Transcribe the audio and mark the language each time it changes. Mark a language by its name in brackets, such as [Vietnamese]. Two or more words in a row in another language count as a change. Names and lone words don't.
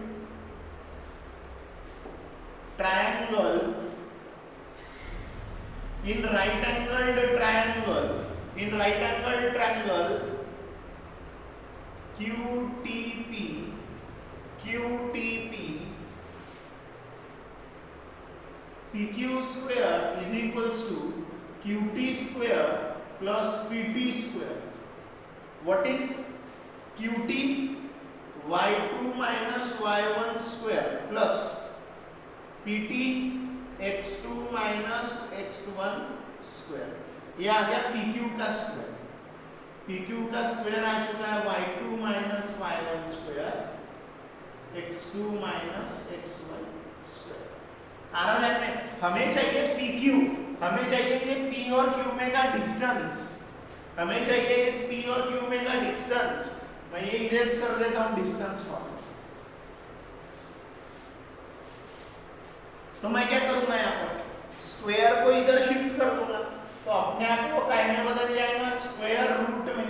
[English] triangle, in right angled triangle, in right angled triangle, इन राइट एंगल्ड ट्रायंगल QTP PQ square is equals to QT square plus PT square. What is QT? y2 minus y1 square plus PT x2 minus x1 square। [Hindi] ये आ गया PQ का स्क्वायर, PQ का स्क्वायर आ चुका है [English] y2 minus y1 square, x2 minus x1 square। [Hindi] आ रहा है में, हमें चाहिए PQ, हमें चाहिए ये P और Q में का डिस्टेंस, हमें चाहिए इस P और Q में का डिस्टेंस। मैं ये इरेज कर देता हूं [English] distance form. [Hindi] तो मैं क्या करूंगा, यहाँ पर स्क्वायर को इधर शिफ्ट कर दूंगा, तो अपने आप को काय में बदल जाएगा, [English] square root [Hindi] में।